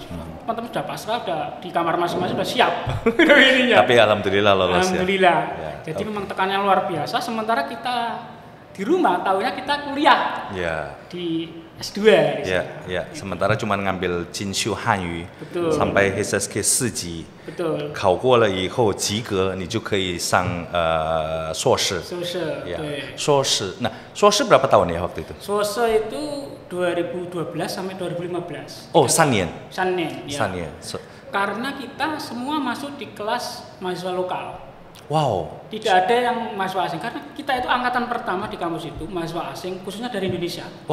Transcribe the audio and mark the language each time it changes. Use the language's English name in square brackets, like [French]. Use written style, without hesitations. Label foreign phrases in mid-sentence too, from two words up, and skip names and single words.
[Indonesian] Teman-teman sudah pasrah, sudah di kamar masing-masing sudah siap. Tapi alhamdulillah lolos. Alhamdulillah. Jadi memang tekanannya luar biasa. Sementara kita di rumah tahunya kita kuliah di S2. Sementara cuma ngambil [Chinese] 进修汉语 sampai HSK 4级，考过了以后及格，你就可以上硕士。硕士，那硕士 [Indonesian] berapa tahun ya waktu itu? 硕士 itu 2012 sampai 2015. [Chinese] 3 年。 3 年. [Indonesian] Karena kita semua masuk di kelas mahasiswa lokal. Wow. Tidak ada yang mahasiswa asing karena kita itu angkatan pertama di kampus itu mahasiswa asing khususnya dari Indonesia.